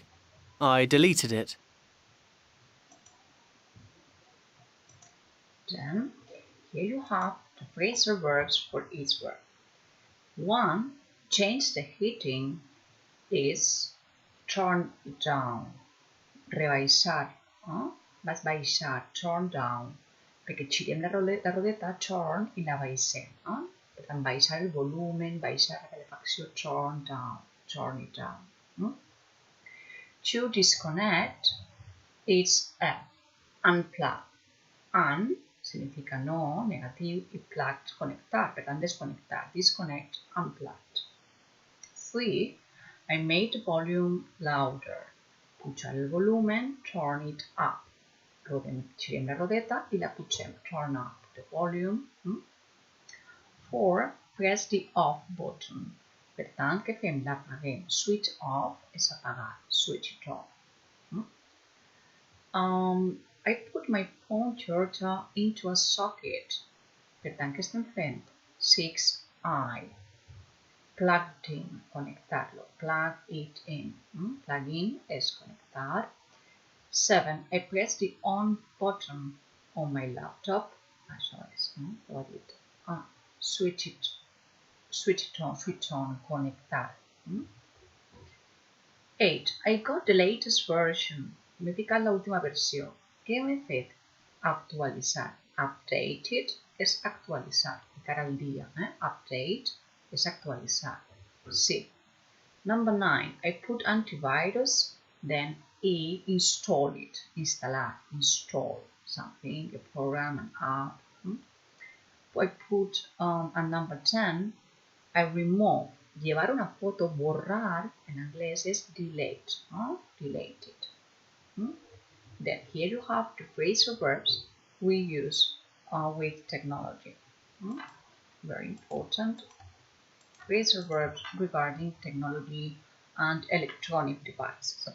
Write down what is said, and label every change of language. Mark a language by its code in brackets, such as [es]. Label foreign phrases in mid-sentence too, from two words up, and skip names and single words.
[en] I deleted it. Then, here you have the phrasal verbs for each verb. 1. Change the heating is turn down. [ca] Rebaixar. Vas baixar, [en] turn down. [ca] Perquè girem la rodeta, turn, i la baixem. Per tant, baixar el volumen, baixar la calefacció, [en] turn down, turn it down. To disconnect is unplug. [ca] Un significa no, negatiu, i plugged, connectar. Per tant, desconnectar, [en] disconnect, unplugged. 3. I made the volume louder. [ca] Pujar el volumen, [en] turn it up. [ca] Girem la rodeta i la pugem, [en] turn up the volume. 4. Press the off button. [ca] Per tant, què fem? L'apaguem. [en] Switch off [ca] és apagar. [en] Switch it off. I put my phone charger into a socket. [ca] Per tant, què estem fent? 6. [en] Plugged in, conectarlo. Plug it in. Plug in [ca] és conectar. 7. [en] I press the on button on my laptop. [ca] Això és, [en] switch it on, conectar. 8. I got the latest version. [ca] M'he ficat l'última versió. Què m'he fet? Actualitzar. Updated és actualitzar. Ficar al dia. Update és actualitzar. Sí. [en] Number 9. I put antivirus, then install it. [ca] Instal·lar. [en] Install something, a program, an app. I put, and number 10, I remove. [ca] Llevar una foto, borrar, en anglès és delete. [en] Delete it. Then here you have the phrasal verbs we use with technology. Very important. Phrasal verbs regarding technology and electronic devices.